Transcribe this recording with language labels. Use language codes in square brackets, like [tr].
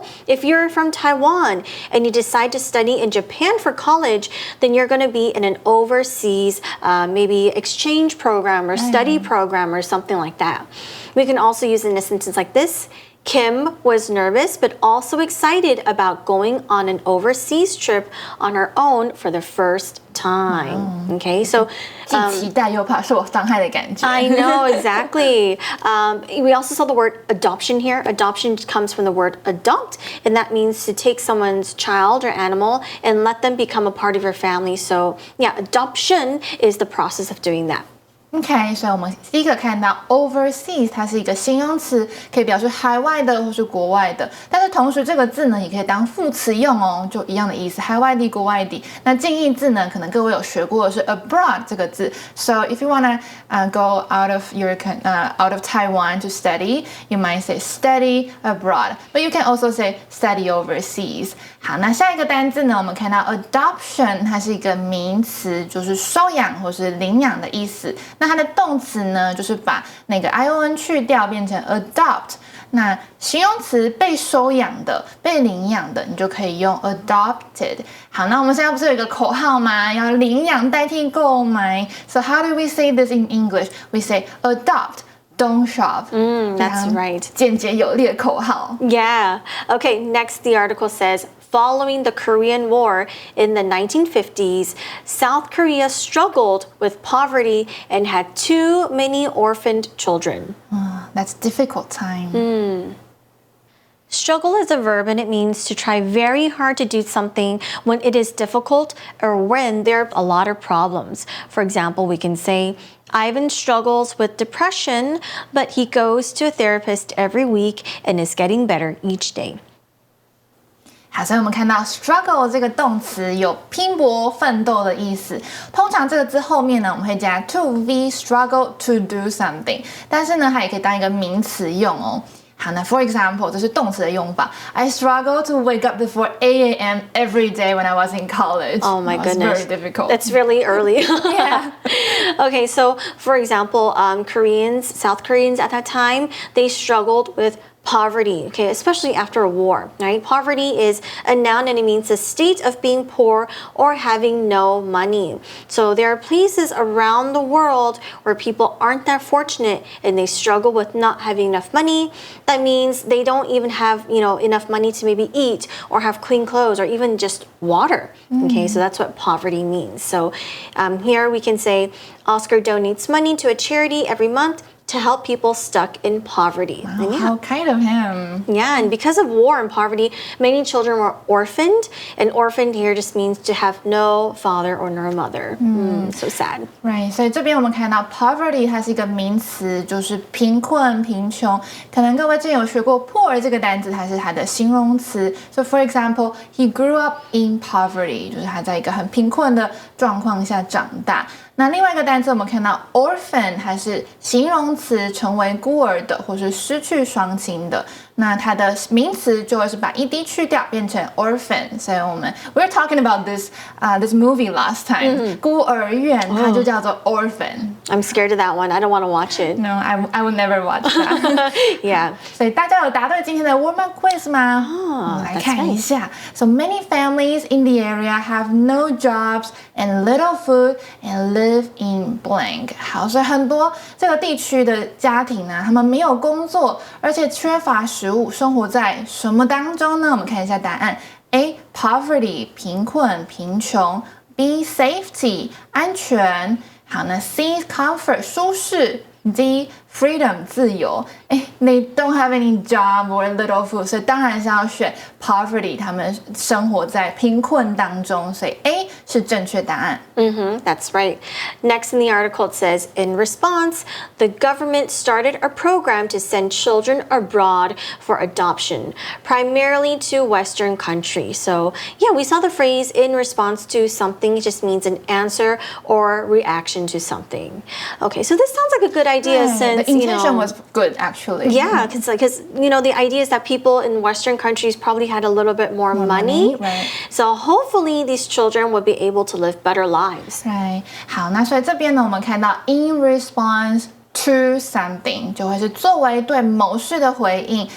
[en] example, if you're from Taiwan and you decide to study in Japan for college, then you're going to be in an overseas maybe exchange program or study program or something like that. We can also use it in a sentence like this. Kim was nervous but also excited about going on an overseas trip on her own for the first time. Okay, so [zh] 既期待又怕受伤害的感觉。 [en] I know, exactly. We also saw the word adoption here. Adoption comes from the word adopt, and that means to take someone's child or animal and let them become a part of your family. So, yeah, adoption is the process of doing that. [zh] OK， 所以我们第一个看到 overseas， 它是一个形容词，可以表示海外的或是国外的。但是同时这个字呢，也可以当副词用哦，就一样的意思，海外的、国外的。那近义字呢，可能各位有学过的是 abroad 这个字。 [en] So if you wanna go out of your out of Taiwan to study, you might say study abroad, but you can also say study overseas. [zh] 好，那下一个单字呢，我们看到 adoption， 它是一个名词，就是收养或是领养的意思。那它的动词呢，就是把那个 ion 去掉，变成 adopt。那形容词被收养的、被领养的，你就可以用 adopted。好，那我们现在不是有一个口号吗？要领养代替购买。 [en] So how do we say this in English? We say adopt. Don't shop. That's right. [zh] 简洁有力的口号。 [en] Yeah. Okay, next the article says, following the Korean War in the 1950s, South Korea struggled with poverty and had too many orphaned children. That's difficult time. Struggle is a verb and it means to try very hard to do something when it is difficult or when there are a lot of problems. For example, we can say, Ivan struggles with depression, but he goes to a therapist every week and is getting better each day. [zh] 好，所以我们看到 struggle 这个动词有拼搏、奋斗的意思。通常这个字后面呢，我们会加 to be struggle to do something， 但是呢，它也可以当一个名词用哦。好，那 for example， 这是动词的用法。 [en] I struggle to wake up before 8 a.m. every day when I was in college. Oh my goodness. It's very difficult. That's really early. Yeah. Okay, so for example, South Koreans at that time, they struggled with poverty, okay, especially after a war, right? Poverty is a noun and it means a state of being poor or having no money. So there are places around the world where people aren't that fortunate and they struggle with not having enough money. That means they don't even have, enough money to maybe eat or have clean clothes or even just water. Okay, so that's what poverty means. So here we can say Oscar donates money to a charity every month to help people stuck in poverty. Wow, how kind of him. Yeah, and because of war and poverty, many children were orphaned. And orphaned here just means to have no father or no mother. So sad. [zh] Right, 所以这边我们看到 poverty 它是一个名词，就是贫困、贫穷。可能各位之前有学过 poor 这个单词，它是它的形容词。 [en] So for example, he grew up in poverty， [zh] 就是他在一个很贫困的状况下长大。那另外一个单词我们看到 orphan， 它是形容词，成为孤儿的或是失去双亲的。那它的名词就会是把 ed 去掉，变成 orphan。所以 [en] we were talking about this movie last time， [zh] 孤儿院，它就叫做 orphan。 [en] I'm scared of that one. I don't want to watch it. No, I will never watch that. Yeah. [zh] 所以大家有答对今天的 warm up quiz 吗？我们来看一下。 [en] So many families in the area have no jobs and little food and live in blank. [zh] 好，所以很多这个地区的家庭呢，他们没有工作，而且缺乏食物，生活在什么当中呢？我们看一下答案。A. Poverty 贫困贫穷。 B. Safety 安全。好，那 C. Comfort 舒适。D. Freedom 自由。 [en] They don't have any job or little food， [zh] 所以当然是要选 poverty， 他们生活在贫困当中，所以 A 是正确答案。 [en] That's right. Next in the article it says, in response, the government started a program to send children abroad for adoption, primarily to Western countries. So yeah, we saw the phrase in response to something. It just means an answer or reaction to something. Okay, so this sounds like a good idea since, the intention was good actually. Yeah, because the idea is that people in Western countries probably had a little bit more money. Right. So hopefully these children would be able to live better lives. [zh] Right. 好，那所以这边呢，我们看到 in response to to something 就会是作为对某事的回应。